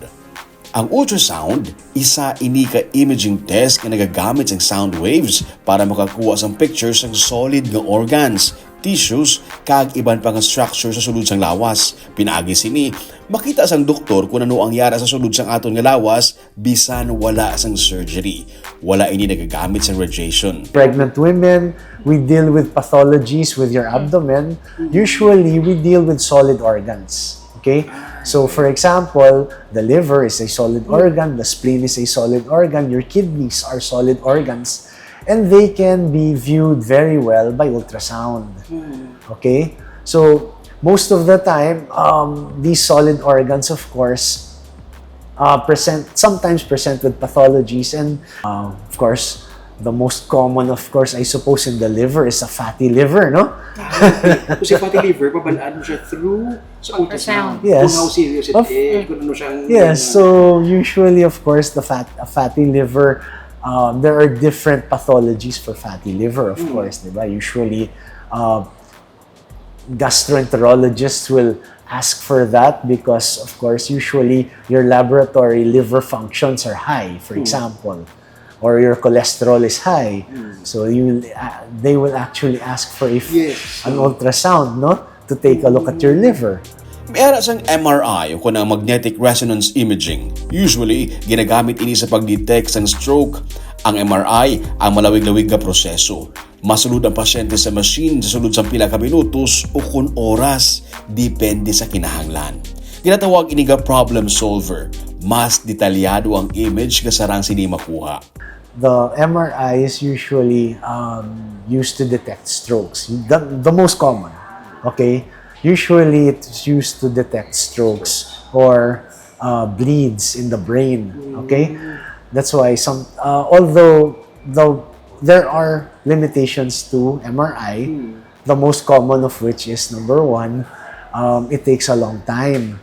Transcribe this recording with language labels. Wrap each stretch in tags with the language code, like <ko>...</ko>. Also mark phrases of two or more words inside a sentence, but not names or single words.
<hil>Ang ultrasound, isa ini ka imaging test nga nagagamit ng</hil> <en>sound waves</en> <hil>para makakuha sang pictures ng solid nga organs, tissues, kag iban pang structure sa sulod sang lawas. Pinaagi sini, makita sang doktor kung ano ang yara sa sulod sang aton nga lawas bisan wala sang surgery. Wala ini nagagamit sang radiation.</hil> <en>Pregnant women, we deal with pathologies with your abdomen. Usually, we deal with solid organs. Okay? So, for example, the liver is a solid organ, the spleen is a solid organ, your kidneys are solid organs, and they can be viewed very well by ultrasound. Okay? So, most of the time, these solid organs, of course, sometimes present with pathologies, and of course, the most common, of course, I suppose, in the liver is a fatty liver, no?</en> <hil>Kasi</hil> <en>fatty liver,</en> <hil>pabalaan mo siya through sa ultrasound.</hil> <en>Yes. Kung how serious it is,</en> <hil>kung ano siyang...</hil> <en>Yes, so usually, of course, a fatty liver, there are different pathologies for fatty liver, of course, diba? Usually, gastroenterologists will ask for that because, of course, usually your laboratory liver functions are high, for example, or your cholesterol is high. So they will actually ask for an ultrasound, no, to take a look at your liver.</en> <hil>May ara sang MRI o kunang</hil> <en>magnetic resonance imaging.</en> <hil>Usually, ginagamit ini sa pag-detect sang stroke. Ang MRI ang malawig-lawig nga proseso. Masulod ang pasyente sa machine sa sulod sa pila ka minutos o kun oras, depende sa kinahanglan. Ginatawag ini nga</hil> <en>problem solver.</en> <hil>Mas detalyado ang image nga sarang sini makuha.</hil> <en>The MRI is usually used to detect strokes. The most common, okay? Usually, it's used to detect strokes or bleeds in the brain, okay? That's why although there are limitations to MRI, the most common of which is number one, it takes a long time.</en>